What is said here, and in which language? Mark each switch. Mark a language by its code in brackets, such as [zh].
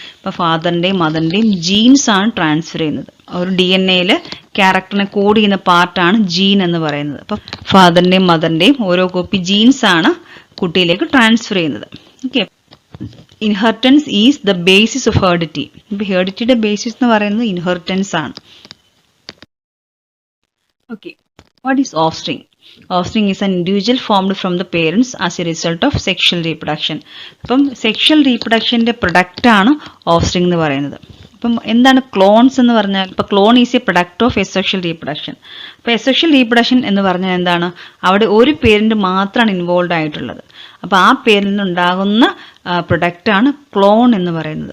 [ml] ഇപ്പോൾ ഫാദറിൻ്റെയും മദറിൻ്റെയും ജീൻസ് ആണ് ട്രാൻസ്ഫർ ചെയ്യുന്നത്. ഒരു DNA ക്യാരക്ടറിനെ കോഡ് ചെയ്യുന്ന പാർട്ടാണ് ജീൻ എന്ന് പറയുന്നത്. അപ്പം ഫാദറിൻ്റെയും മദറിൻ്റെയും ഓരോ കോപ്പി ജീൻസ് ആണ് കുട്ടിയിലേക്ക് ട്രാൻസ്ഫർ ചെയ്യുന്നത്. [en] Okay, inheritance is the basis of heredity. [ml] ഇപ്പം ഹെറിഡിറ്റിയുടെ ബേസിസ് എന്ന് പറയുന്നത് ഇൻഹെറിറ്റൻസ് ആണ്. [en] Okay, what is offspring? Offspring is an individual formed from the parents as a result of sexual reproduction. [ml] അപ്പം സെക്ഷൽ റീപ്രൊഡക്ഷൻ്റെ പ്രൊഡക്റ്റ് ആണ് offspring എന്ന് പറയുന്നത്. അപ്പം എന്താണ് ക്ലോൺസ് എന്ന് പറഞ്ഞാൽ? ഇപ്പോൾ [en] Clone is a product of asexual reproduction. [ml] അപ്പോൾ എസെക്ഷൽ റീപ്രൊഡക്ഷൻ എന്ന് പറഞ്ഞാൽ എന്താണ്? അവിടെ ഒരു പേരന്റ് മാത്രമാണ് ഇൻവോൾവ് ആയിട്ടുള്ളത്. അപ്പോൾ ആ പേരന്റിന് ഉണ്ടാകുന്ന പ്രൊഡക്റ്റാണ് ക്ലോൺ എന്ന് പറയുന്നത്.